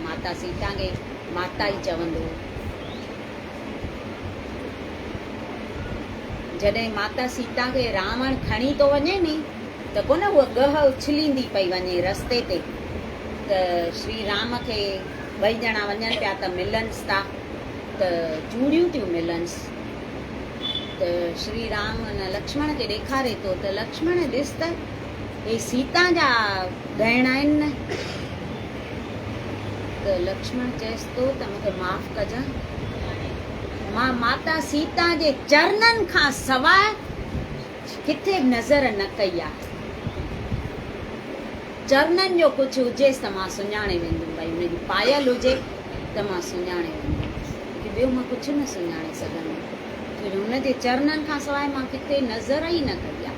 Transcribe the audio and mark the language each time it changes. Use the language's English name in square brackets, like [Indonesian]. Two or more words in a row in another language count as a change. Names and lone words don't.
[Sindhi] माता सीता खे माता ई चवंदो। जॾहिं माता सीता खे रावण खणी थो वञे नी, त कोन उहा गह उछलींदी पई वञे रस्ते ते, त श्री राम खे ॿई ॼणा वञनि पिया त मिलनिसि था, त चूड़ियूं थियूं मिलनिसि। त श्री राम लक्ष्मण खे ॾेखारे थो त लक्ष्मण ॾिस त हे सीता जा गहना आहिनि न। त लक्ष्मण चएसि थो त मूंखे माफ़ कजां, मां माता सीता जे चरणनि खां सवाइ किथे नज़र न कई आहे। चरणनि जो कुझु हुजेसि त मां सुञाणे वेंदुमि, भई हुनजी पायल हुजे त मां सुञाणे वेंदुमि, की ॿियो मां कुझु न सुञाणे सघंदुमि, छो जो हुनजे चरणनि खां सवाइ मां किथे नज़र ई न कई आहे।